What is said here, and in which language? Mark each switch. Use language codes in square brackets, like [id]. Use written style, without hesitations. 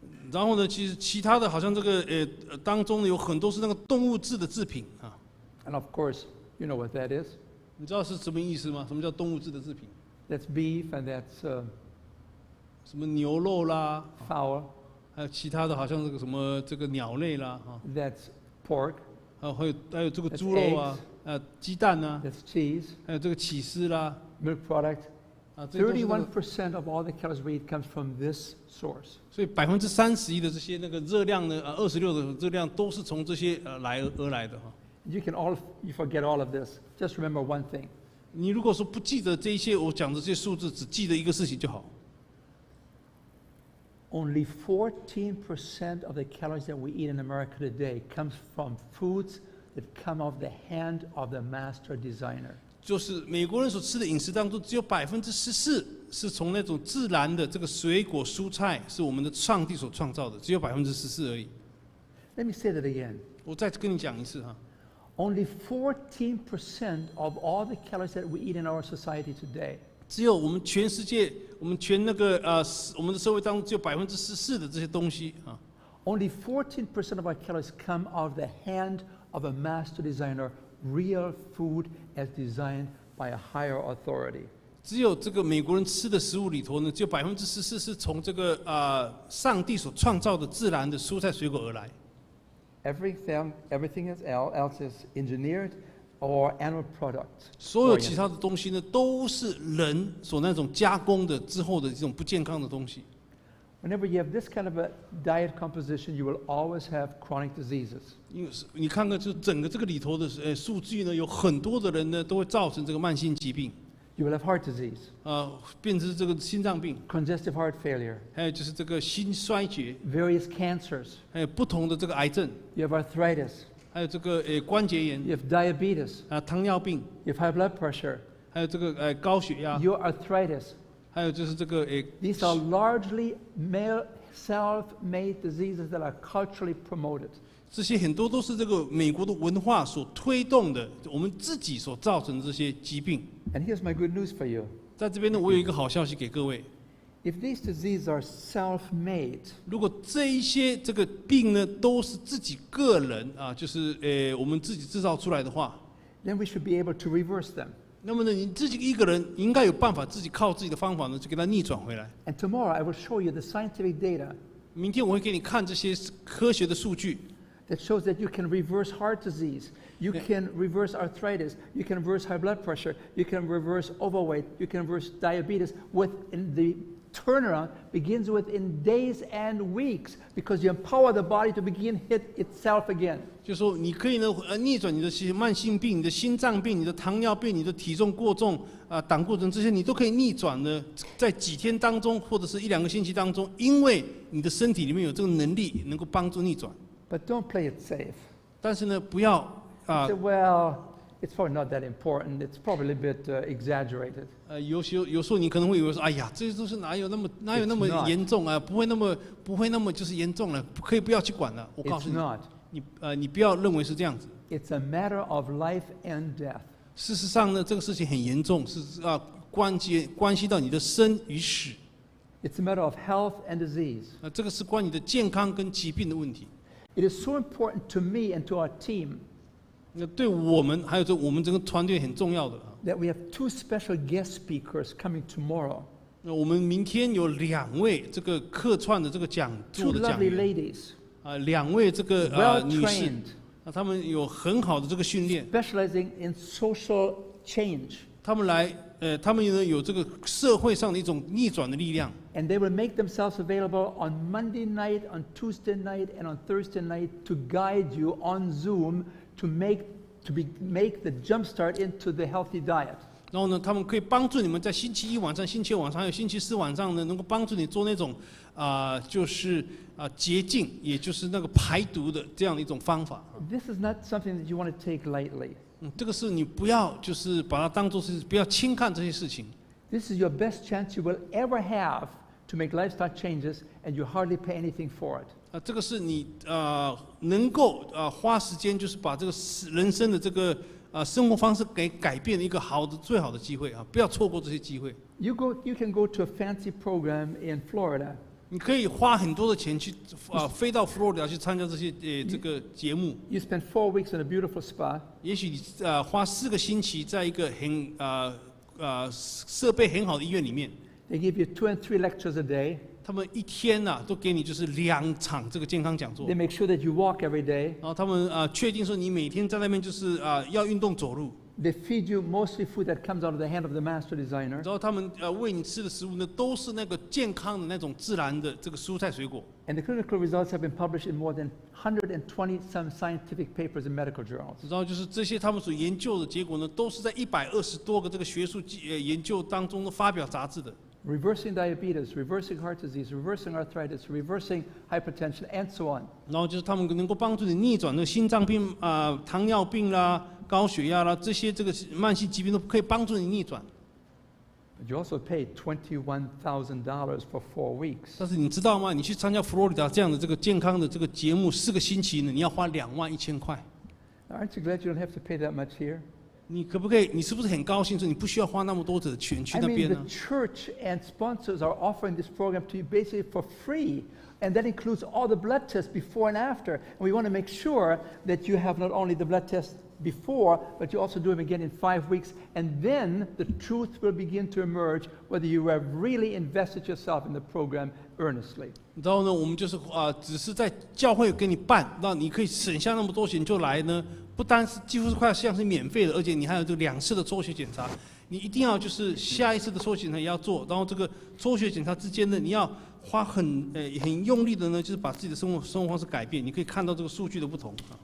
[zh] 然后呢，其实其他的好像这个当中呢，有很多是那个动物制的制品啊。 [en] And of course, you know what that is. [zh] 你知道是什么意思吗？什么叫动物制的制品？ [en] That's beef and that's [zh] 什么牛肉啦， [en] fowl, [zh] 还有其他的，好像这个什么这个鸟类啦，哈， [en] that's pork, [zh] 还有这个猪肉啊，鸡蛋啊， [en] that's cheese, [zh] 还有这个起司啦， [en] milk product. [zh] 这些都是那个 [en] 31% of all the calories we eat comes from this source. [zh] 所以31%的这些那个热量呢，26的热量都是从这些而来的哈。 [en] You forget all of this. Just remember one thing. [zh] 你如果说不记得这一些我讲的这些数字，只记得一个事情就好。 [en] Only 14% of the calories that we eat in America today comes from foods that come off the hand of the master designer. [zh] 就是美国人所吃的饮食当中，只有14%是从那种自然的这个水果蔬菜，是我们的上帝所创造的，只有14%而已。 [en] Let me say that again. [zh] 我再跟你讲一次哈， [en] Only 14% of all the calories that we eat in our society today [zh] 只有我们全世界，我们全那个我们的社会当中只有14%的这些东西啊。 [en] only 14% of our calories come out of the hand of a master designer, real food as designed by a higher authority. [zh] 只有这个美国人吃的食物里头呢，只有14%是从这个上帝所创造的自然的蔬菜水果而来。 [en] Everything else is engineered or animal products. [zh] 所有其他的东西呢，都是人所那种加工的之后的这种不健康的东西。 [en] Whenever you have this kind of a diet composition, you will always have chronic diseases. [zh] 因为你看看，就整个这个里头的数据呢，有很多的人呢都会造成这个慢性疾病， [en] You will have heart disease, [zh] 变成这个心脏病， [en] congestive heart failure, [zh] 还有就是这个心衰竭， [en] various cancers. [zh] 还有不同的这个癌症， [en] You have arthritis. [zh] 还有这个关节炎， [en] You have diabetes. [zh] 糖尿病， [en] You have high blood pressure. [zh] 还有这个高血压， [en] Your arthritis. [zh] 还有就是这个 [en] These are largely male self-made diseases that are culturally promoted. [zh] 这些很多都是这个美国的文化所推动的，我们自己所造成的这些疾病。 [en] And here's my good news for you. [zh] 在这边呢，我有一个好消息给各位： [en] If these diseases are self-made, [zh] 如果这一些这个病呢都是自己个人就是我们自己制造出来的话， [en] then we should be able to reverse them. [zh] 那么呢，你自己一个人应该有办法自己靠自己的方法呢，就给它逆转回来。 [en] And tomorrow I will show you the scientific data [zh] 明天我会给你看这些科学的数据， [en] that shows that you can reverse heart disease, you can reverse arthritis, you can reverse high blood pressure, you can reverse overweight, you can reverse diabetes. Within the turnaround begins within days and weeks because you empower the body to begin hit itself again. [zh] 就说你可以呢逆转你的慢性病、你的心脏病、你的糖尿病、你的体重过重胆固醇这些，你都可以逆转呢，在几天当中或者是1-2个星期当中，因为你的身体里面有这个能力能够帮助逆转。 [en] But don't play it safe. [zh] 但是呢，不要 [en] Say, well, it's probably not that important. It's probably a bit exaggerated. [zh] 有时候你可能会以为说，哎呀，这些都是哪有那么 [en] It's not. [zh] 严重啊？不会那么就是严重了，可以不要去管了。我告诉 [en] It's [zh] 你， [en] not. [zh] 你不要认为是这样子。 [en] It's a matter of life and death. [zh] 事实上呢，这个事情很严重，是关系到你的生与死。 [en] It's a matter of health and disease. [zh] 这个是关于你的健康跟疾病的问题。 [en] It is so important to me and to our team [zh] 那对我们还有我们整个团队很重要的。 [en] that we have 2 special guest speakers coming tomorrow. [zh] 那我们明天有2位这个客串的这个讲 [en] 2 [zh] 座的讲 [en] lovely [zh] 员， [en] ladies, [zh] 2位这个 [en] well [zh] 女士， [en] trained, [zh] 他们有很好的这个训练， [en] specializing in social change. [zh] 他们呢有这个社会上的一种逆转的力量。 [en] And they will make themselves available on Monday night, on Tuesday night, and on Thursday night to guide you on Zoom to make the jump start into the healthy diet. [zh] 然后呢，他们可以帮助你们在星期一晚上、星期二晚上还有星期四晚上呢，能够帮助你做那种就是洁净，也就是那个排毒的这样的一种方法。 [en] This is not something that you want to take lightly. [zh] 这个是你不要就是把它当作是不要轻看这些事情。 [en] This is your best chance you will ever have to make lifestyle changes, and you hardly pay anything for it. [zh] 这个是你能够花时间，就是把这个人生的这个生活方式给改变的一个最好的机会啊！不要错过这些机会。 [en] You can go to a fancy program in Florida. [zh] 你可以花很多的钱去飞到佛罗里达去参加这些这个节目。 [en] You spend 4 weeks in a beautiful spa. [zh] 也许你花4个星期在一个很设备很好的医院里面。 [en] They give you 2 and 3 lectures a day. [zh] 他们一天都给你就是2场这个健康讲座。 [en] They make sure that you walk every day. [zh] 然后他们确定说你每天在那边就是要运动走路。 [en] They feed you mostly food that comes out of the hand of the master designer. [zh] 然后他们喂你吃的食物呢，都是那个健康的那种自然的这个蔬菜水果。 [en] And the clinical results have been published in more than 120 some scientific papers in medical journals. [zh] 然后就是这些他们所研究的结果呢，都是在120多个这个学术研究当中都发表杂志的。 [en] Reversing diabetes, reversing heart disease, reversing arthritis, reversing hypertension, and so on. [zh] 然后就是他们能够帮助你逆转那个心脏病糖尿病啦、高血压啦这些这个慢性疾病都可以帮助你逆转。 [en] But you also paid $21,000 for 4 weeks. [zh] 但是你知道吗？你去参加佛罗里达这样的这个健康的这个节目4个星期呢，你要花21000块。 [en] Aren't you glad you don't have to pay that much here? [zh] 你可不可以？你是不是很高兴说你不需要花那么多的钱去 [en] I [zh] 那 [en] mean, [zh] 边 [en] the [zh] 呢？ [en] church and sponsors are offering this program to you basically for free. And that includes all the blood tests before and after. And we want to make sure that you have not only the blood tests before, but you also do them again in 5 weeks. And then the truth will begin to emerge whether you have really invested yourself in the program earnestly. [zh] 然后呢，我们就是只是在教会给你办，那你可以省下那么多钱就来呢，不单是几乎是快像是免费的，而且你还有这个2次的抽血检查。你一定要就是下一次的抽血检查也要做，然后这个抽血检查之间呢，你要花很用力的呢，就是把自己的生活方式改变。你可以看到这个数据的不同。